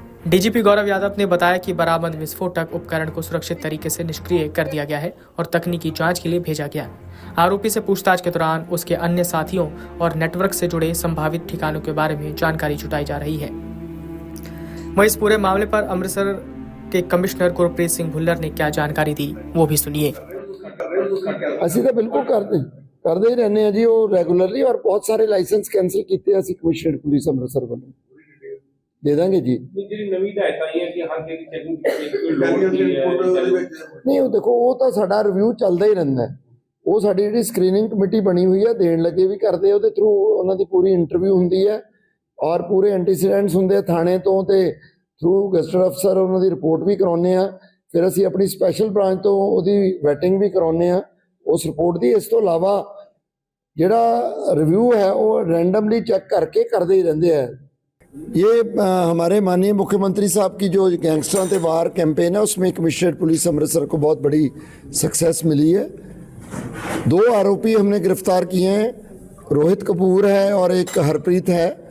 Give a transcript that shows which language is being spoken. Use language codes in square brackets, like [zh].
[hi] DGP Gaurav Yadav ने बताया कि बरामद विस्फोटक उपकरण को सुरक्षित तरीके से निष्क्रिय कर दिया गया है और तकनीकी जांच के लिए भेजा गया। आरोपी से पूछताछ के दौरान उसके अन्य साथियों और नेटवर्क से जुड़े संभावित ठिकानों के बारे में जानकारी जुटाई जा रही है। वहीं इस पूरे मामले पर अमृतसर के कमिश्नर गुरप्रीत सिंह भुल्लर ने क्या जानकारी दी, वो भी सुनिए। [pa] ਅਸੀਂ ਤਾਂ ਬਿਲਕੁਲ ਕਰਦੇ ਹੀ ਰਹਿੰਦੇ ਆ ਜੀ, ਉਹ ਰੈਗੂਲਰਲੀ, ਔਰ ਬਹੁਤ ਸਾਰੇ ਲਾਇਸੈਂਸ ਕੈਂਸਲ ਕੀਤੇ ਅਸੀਂ ਕਮਿਸ਼ਨਰ ਪੁਲਿਸ ਅੰਮ੍ਰਿਤਸਰ ਵੱਲੋਂ ਦੇ ਦਾਂਗੇ ਜੀ। ਜਿਹੜੀ ਨਵੀਂ ਹਦਾਇਤਾਂ ਆਈਆਂ ਕਿ ਹਰ ਕਿਸੇ ਚੈਕਿੰਗ ਨਹੀਂ, ਉਹ ਦੇਖੋ, ਉਹ ਤਾਂ ਸਾਡਾ ਰਿਵਿਊ ਚੱਲਦਾ ਹੀ ਰਹਿੰਦਾ। ਉਹ ਸਾਡੀ ਜਿਹੜੀ ਸਕਰੀਨਿੰਗ ਕਮੇਟੀ ਬਣੀ ਹੋਈ ਹੈ, ਦੇਣ ਲੱਗੇ ਵੀ ਕਰਦੇ, ਉਹਦੇ ਥਰੂ ਉਹਨਾਂ ਦੀ ਪੂਰੀ ਇੰਟਰਵਿਊ ਹੁੰਦੀ ਹੈ ਔਰ ਪੂਰੇ ਐਂਟੀਸੀਡੈਂਟਸ ਹੁੰਦੇ ਥਾਣੇ ਤੋਂ, ਤੇ ਥਰੂ ਗੈਸਟਡ ਅਫਸਰ ਉਹਨਾਂ ਦੀ ਰਿਪੋਰਟ ਵੀ ਕਰਾਉਂਦੇ ਆ। ਫਿਰ ਅਸੀਂ ਆਪਣੀ ਸਪੈਸ਼ਲ ਬ੍ਰਾਂਚ ਤੋਂ ਉਹਦੀ ਵੈਟਿੰਗ ਵੀ ਕਰਾਉਂਦੇ ਆ ਉਸ ਰਿਪੋर्ट ਦੀ। ਇਸ ਤੋਂ ਇਲਾਵਾ ਜਿਹੜਾ [hi] ਰਿव्यू है वो रैंडमली चेक करके करते ही रहते हैं। ये हमारे माननीय मुख्यमंत्री साहब की जो गैंगस्टरों पे वार कैंपेन है, उसमें कमिश्नरेट पुलिस अमृतसर को बहुत बड़ी सक्सेस मिली है। 2 आरोपी हमने गिरफ्तार किए हैं, रोहित कपूर है और एक हरप्रीत है।